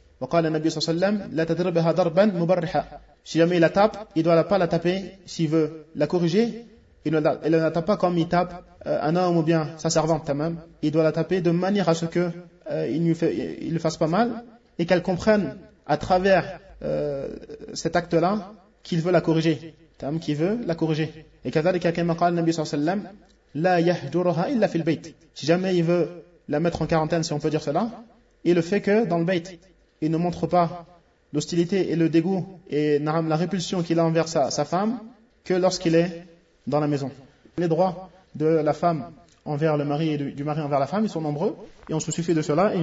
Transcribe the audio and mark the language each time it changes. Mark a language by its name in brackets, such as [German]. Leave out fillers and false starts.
[French] Wa qala le Nabi sallam, la tadribuha darban mubarriha. Si jamais il la tape, il ne doit pas la taper s'il veut la corriger. Il ne la tape pas comme il tape un homme ou bien sa servante, tamam. Il doit la taper de manière à ce qu'il ne lui fasse pas mal et qu'elle comprenne à travers cet acte-là qu'il veut la corriger. Tam, qui veut la corriger. [Arabic] Et كذلك كما قال النبي صلى الله عليه وسلم لا يهجرها الا في البيت. [French] Si jamais il veut la mettre en quarantaine, si on peut dire cela, il le fait que dans le bait. Il ne montre pas l'hostilité et le dégoût et la répulsion qu'il a envers sa femme que lorsqu'il est dans la maison. Les droits de la femme envers le mari et du mari envers la femme, ils sont nombreux et on se suffit de cela.